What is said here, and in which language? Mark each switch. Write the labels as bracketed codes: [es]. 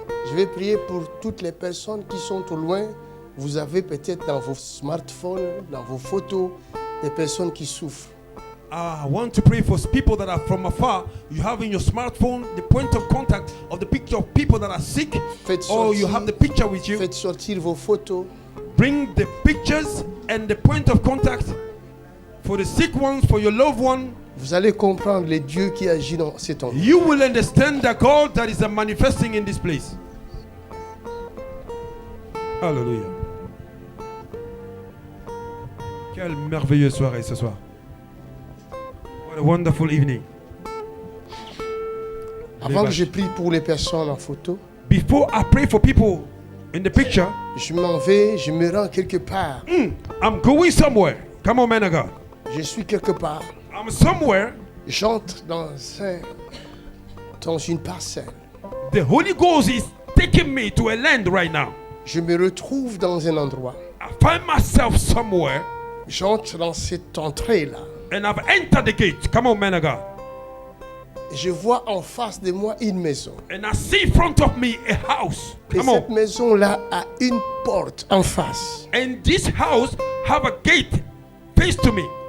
[fr] Je vais prier pour toutes les personnes qui sont au loin. Vous avez peut-être dans vos smartphones, dans vos photos, des personnes qui souffrent. [en] I want to pray for people that are from afar. You have in your smartphone the point of contact of the picture of people that are sick, [fr] Faites [en] or you [fr] sortir- [en] have the picture with you. [fr] Faites sortir vos photos. [en] Bring the pictures and the point of contact for the sick ones, for your loved one. [fr] Vous allez comprendre les dieux qui agissent dans cet endroit. [en] You will understand the God that is manifesting in this place. Hallelujah. [fr] Quelle merveilleuse soirée ce soir. [en] What a wonderful evening. [fr] Avant que je prie pour les personnes en photo, [en] Before I pray for people in the picture, [fr] je m'en vais, je me rends quelque part. [en] I'm going somewhere. Come on, man of God. [fr] Je suis quelque part. [en] I'm somewhere. [fr] J'entre dans une parcelle. [en] The Holy Ghost is taking me to a land right now. [fr] Je me retrouve dans un endroit. [en] I find myself somewhere [fr] J'entre dans cette entrée-là. [en] and I've entered the gate. Come on, man of God. [fr] Je vois en face de moi une maison. [en] And I see in front of me a house. [fr] Et [en] Come [fr] cette [en] on. [fr] maison-là a une porte en face. [en] And this house have a gate face to me.